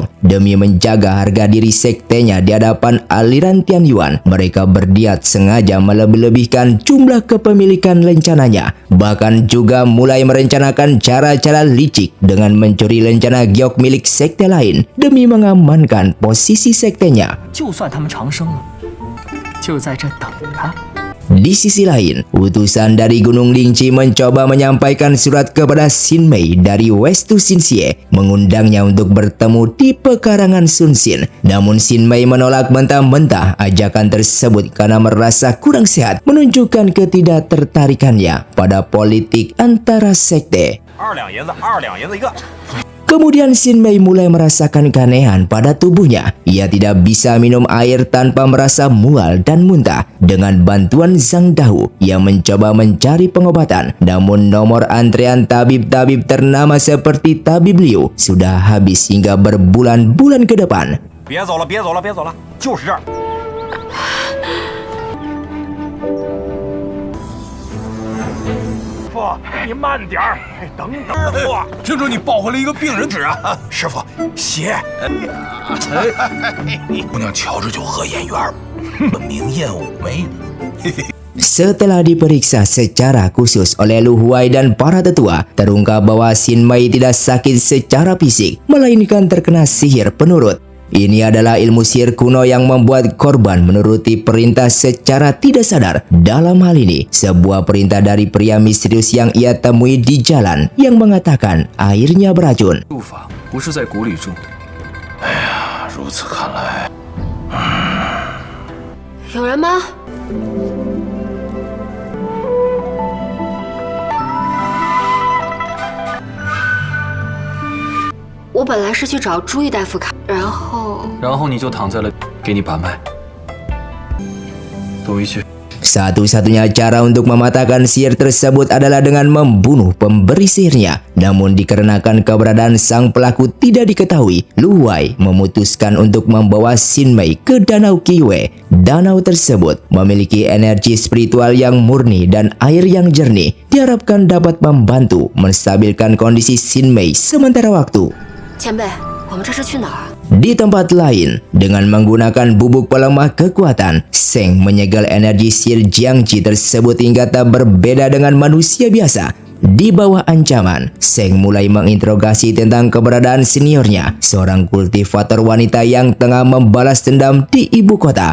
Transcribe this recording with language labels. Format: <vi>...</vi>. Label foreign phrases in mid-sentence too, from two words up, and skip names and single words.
<id>Demi menjaga harga diri sektenya di hadapan aliran Tianyuan, mereka berdiat sengaja melebih-lebihkan jumlah kepemilikan lencananya. Bahkan juga mulai merencanakan cara-cara licik dengan mencuri lencana giok milik sekte lain demi mengamankan posisi sektenya.</id> <zh>就算他们长生了，就在这等他。</zh> <id>Di sisi lain, utusan dari Gunung Lingji mencoba menyampaikan surat kepada Xin Mei dari West to Xinxie, mengundangnya untuk bertemu di pekarangan Sun Xin. Namun Xin Mei menolak mentah-mentah ajakan tersebut karena merasa kurang sehat, menunjukkan ketidaktertarikannya pada politik antara sekte.</id> <zh>2 两银子，2两银子一个。</zh> <id>Kemudian Xin Mei mulai merasakan keanehan pada tubuhnya. Ia tidak bisa minum air tanpa merasa mual dan muntah. Dengan bantuan Zhang Dahu, ia mencoba mencari pengobatan. Namun nomor antrean tabib-tabib ternama seperti Tabib Liu sudah habis hingga berbulan-bulan ke depan.</id> <zh>别走了，别走了，别走了，就是这儿。师傅，你慢点儿，等等，师傅。听说你抱回来一个病人纸啊？师傅，鞋。姑娘瞧着就合眼缘儿，明艳妩媚的。</zh> <id>Setelah diperiksa secara khusus oleh Lu Huai dan para tetua, terungkap bahwa Xin Mei tidak sakit secara fisik, melainkan terkena sihir penurut. Ini adalah ilmu sihir kuno yang membuat korban menuruti perintah secara tidak sadar. Dalam hal ini, sebuah perintah dari pria misterius yang ia temui di jalan yang mengatakan airnya beracun.</id> <zh>术法不是在谷里种的。哎呀，如此看来，有人吗？我本来是去找朱毅大夫看，然后你就躺在了，给你把脉。都回去。</zh> <id>Satu-satunya cara untuk mematahkan sihir tersebut adalah dengan membunuh pemberi sihirnya. Namun dikarenakan keberadaan sang pelaku tidak diketahui, Lu Wei memutuskan untuk membawa Xin Mei ke Danau Qiyue. Danau tersebut memiliki energi spiritual yang murni dan air yang jernih. Diharapkan dapat membantu menstabilkan kondisi Xin Mei sementara waktu.</id> <zh>前辈，我们这是去哪儿？</zh> <id>Di tempat lain, dengan menggunakan bubuk pelemah kekuatan, Seng menyegel energi sihir Jiangji tersebut hingga tak berbeda dengan manusia biasa. Di bawah ancaman, Seng mulai menginterogasi tentang keberadaan seniornya, seorang kultivator wanita yang tengah membalas dendam di ibu kota.</id>